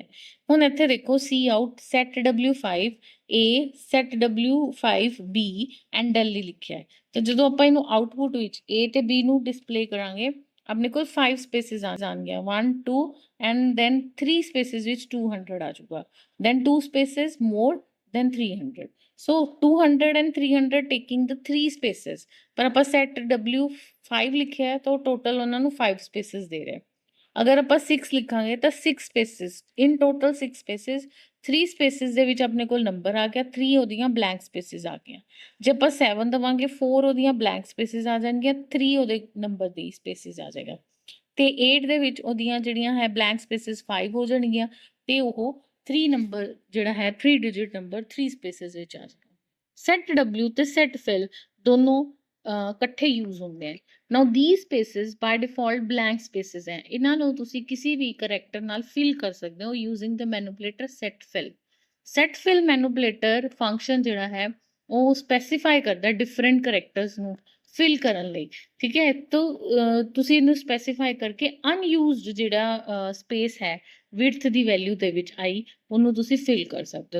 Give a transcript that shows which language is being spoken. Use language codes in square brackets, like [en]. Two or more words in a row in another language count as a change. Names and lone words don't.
[pa] ਹੁਣ ਇੱਥੇ ਦੇਖੋ ਸੀ ਆਊਟ ਸੈਟ w5 a ਸੈਟ w5 b ਐਂਡ ਡੈਲੀ ਲਿਖਿਆ ਹੈ। ਤੇ ਜਦੋਂ ਆਪਾਂ ਇਹਨੂੰ ਆਊਟਪੁੱਟ ਵਿੱਚ a ਤੇ b ਨੂੰ ਡਿਸਪਲੇ ਕਰਾਂਗੇ, ਆਪਣੇ ਕੋਲ 5 ਸਪੇਸਿਸ ਆ ਜਾਣਗੀਆਂ, 1 2 [en] and then [pa] 3 ਸਪੇਸਿਸ ਵਿੱਚ 200 ਆ ਜਾਊਗਾ, ਦੈਨ 2 [en] spaces more then [pa] 300। [en] So 200 and 300 taking the 3 spaces, [pa] ਪਰ ਆਪਾਂ set W5 ਲਿਖਿਆ ਹੈ ਤਾਂ ਟੋਟਲ ਉਹਨਾਂ ਨੂੰ 5 spaces ਦੇ ਰਿਹਾ। ਅਗਰ ਆਪਾਂ 6 ਲਿਖਾਂਗੇ ਤਾਂ 6 spaces, [en] in total 6 spaces, 3 spaces [pa] ਦੇ ਵਿੱਚ ਆਪਣੇ ਕੋਲ ਨੰਬਰ ਆ ਗਿਆ, 3 ਉਹਦੀਆਂ [en] blank spaces [pa] ਆ ਗਈਆਂ। ਜੇ ਆਪਾਂ 7 ਦਵਾਂਗੇ, 4 ਉਹਦੀਆਂ [en] blank spaces [pa] ਆ ਜਾਣਗੀਆਂ, 3 ਉਹਦੇ ਨੰਬਰ ਦੀ spaces ਆ ਜਾਏਗਾ, ਤੇ 8 ਦੇ ਵਿੱਚ ਉਹਦੀਆਂ ਜਿਹੜੀਆਂ ਹੈ [en] blank spaces [pa] 5 ਹੋ ਜਾਣਗੀਆਂ, ਤੇ ਉਹ 3 ਨੰਬਰ ਜਿਹੜਾ ਹੈ 3 ਡਿਜਿਟ ਨੰਬਰ 3 ਸਪੇਸਿਸ ਵਿੱਚ ਆ ਜਾਏਗਾ। ਸੈਟ W ਤੇ ਸੈਟ ਫਿਲ ਦੋਨੋਂ ਇਕੱਠੇ ਯੂਜ਼ ਹੁੰਦੇ ਹਨ। ਨਾਓ [en] these spaces by default blank spaces [pa] ਹੈ, ਇਹਨਾਂ ਨੂੰ ਤੁਸੀਂ ਕਿਸੇ ਵੀ ਕਰੈਕਟਰ ਨਾਲ ਫਿਲ ਕਰ ਸਕਦੇ ਹੋ [en] using the manipulator setfill. setfill manipulator function [pa] ਜਿਹੜਾ ਹੈ ਉਹ ਸਪੈਸੀਫਾਈ ਕਰਦਾ [en] different characters [pa] ਨੂੰ ਫਿਲ ਕਰਨ ਲਈ। ਠੀਕ ਹੈ, ਤਾਂ ਤੁਸੀਂ ਇਹਨੂੰ ਸਪੈਸੀਫਾਈ ਕਰਕੇ ਅਨਯੂਜ਼ਡ ਜਿਹੜਾ ਸਪੇਸ ਹੈ ਵਿਡਥ ਦੀ ਵੈਲਿਊ ਦੇ ਵਿੱਚ ਆਈ, ਉਹਨੂੰ ਤੁਸੀਂ ਫਿਲ ਕਰ ਸਕਦੇ ਹੋ।